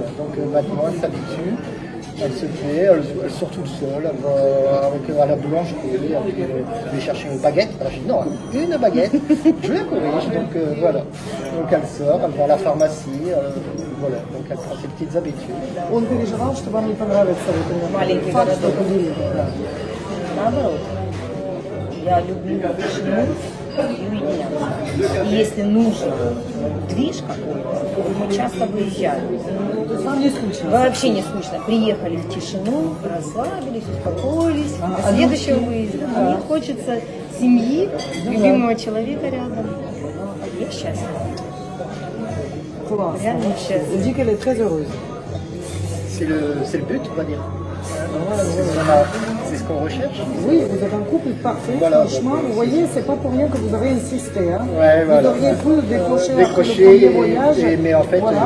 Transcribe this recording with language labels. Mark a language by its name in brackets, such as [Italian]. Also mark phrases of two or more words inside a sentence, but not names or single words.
[French] Donc maintenant elle s'habitue, elle se plaît, elle sort toute seule, elle va à la boulangerie, elle va chercher une baguette. Alors j'ai dit non, une baguette, je la corrige, donc voilà. Donc elle sort, elle va à la pharmacie, voilà, donc elle prend ses petites habitudes. [Russian] Он переживал, что вам не понравится Маленький факт, что городок. это Лille. Наоборот, я люблю тишину и уединяться. И если нужно движ какой-то, мы часто выезжаем. Вам не скучно? Вообще не скучно. Приехали в тишину, расслабились, успокоились. До следующего выезда. Мне хочется семьи, любимого человека рядом. Я счастлива. [French] Classe. [Russian] Реально [French] Elle [Russian] счастье. [French] dit qu'elle est très heureuse. C'est le but, on va dire. C'est ce qu'on recherche. Oui, vous êtes un couple parfait. Voilà. Franchement, vous voyez, c'est pas pour rien que vous avez insisté. Hein. Ouais, voilà. Vous auriez pu décrocher après le premier voyage. mais en fait, voilà,